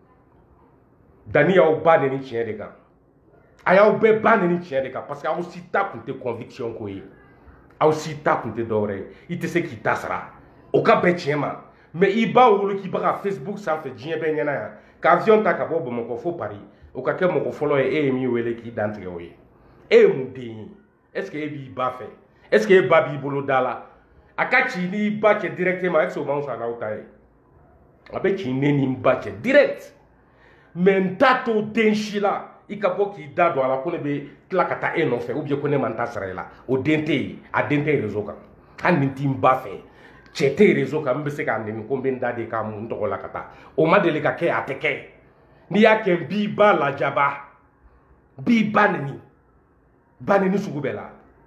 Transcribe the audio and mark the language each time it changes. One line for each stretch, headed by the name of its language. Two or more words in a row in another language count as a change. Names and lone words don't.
Bambara: Dani y'aw ba neni tiɲɛ de kan a y'aw bɛɛ ba neni tiɲɛ de kan
French: parce que
Bambara: aw si ta tun tɛ conviction ko ye aw si ta tun tɛ dɔwɛrɛ ye i tɛ se k'i ta sara o ka bɛn tiɲɛ ma mais i b'a wolo k'i bɛ ka Facebook sanfɛ diɲɛ bɛɛ ɲɛna yan ka avion ta ka bɔ Bamakɔ fo Paris o ka kɛ mɔgɔ fɔlɔ ye e ye min wele k'i dantigɛ o ye e ye mun den ye
French: est ce que
Bambara: e b'i ba fɛ
French: est ce que
Bambara: e ba b'i bolo da la a ka ci n'i ba cɛ
French: directement est ce que
Bambara: o man fisa n'aw ta ye a bɛ ci ne ni n ba cɛ direct mais n t'a to den si la i ka bɔ k'i da don a la ko ne bɛ tila ka taa e nɔfɛ
French: ou bien
Bambara: ko ne man ta sara i la o den tɛ yen a den tɛ réseau kan hali ni n t'i n ba fɛ cɛ tɛ réseau kan n bɛ se k'a nɛni ko n bɛ n da de k'a mun n tɔgɔ la ka taa o ma deli ka kɛ a tɛ kɛ n'i y'a kɛ n b'i ba lajaba n b'i ba nɛni sugu bɛɛ la